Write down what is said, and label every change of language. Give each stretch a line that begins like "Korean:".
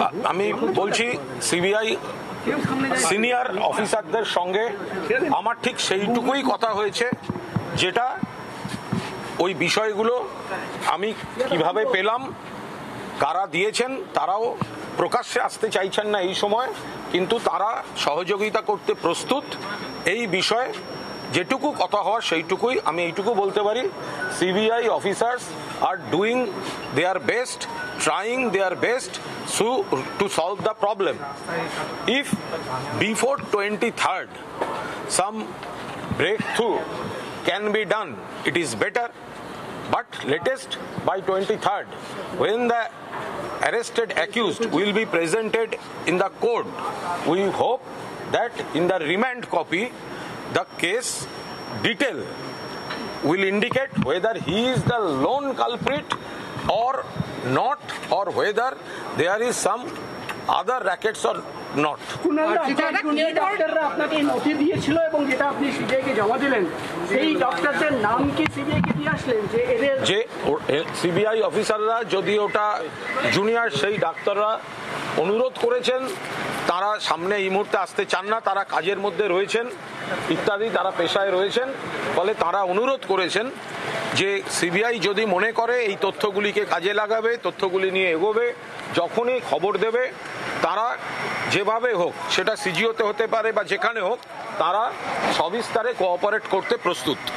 Bangla: আমি বলছি CBI senior অফিসারদের সঙ্গে আমার ঠিক সেইটুকুই কথা হয়েছে, যেটা ওই বিষয়গুলো আমি কিভাবে পেলাম, কারা দিয়েছেন, তারাও প্রকাশ্যে আসতে চাইছেন না এই সময়, কিন্তু তারা সহযোগিতা করতে প্রস্তুত। এই বিষয়ে যেটুকু কথা হওয়ার সেইটুকুই আমি এইটুকু বলতে পারি,
English: CBI officers are doing their best, trying their best to solve the problem. If before 23rd some breakthrough can be done, it is better, but latest by 23rd, when the arrested accused will be presented in the court, we hope that in the remand copy the case detail will indicate whether he is the lone culprit or not or whether there is some other rackets or not.
Bangla: ডাক্তাররা আপনাকে নথি দিয়েছিল এবং যেটা আপনি সিবিআইকে জমা দিলেন সেই ডক্টরদের নাম কি সিবিআইকে দিয়ে আসলেন যে এদের যে সিবিআই অফিসাররা যদি ওটা জুনিয়র সেই ডাক্তাররা অনুরোধ করেছেন, তারা সামনে এই মুহূর্তে আসতে চান না, তারা কাজের মধ্যে রয়েছেন ইত্যাদি, তারা পেশায় রয়েছেন, ফলে তারা অনুরোধ করেছেন যে সিবিআই যদি মনে করে এই তথ্যগুলিকে কাজে লাগাবে, তথ্যগুলি নিয়ে এগোবে, যখনই খবর দেবে তারা যেভাবে হোক, সেটা সিজিওতে হতে পারে বা যেখানে হোক, তারা সবিস্তারে কোঅপারেট করতে প্রস্তুত।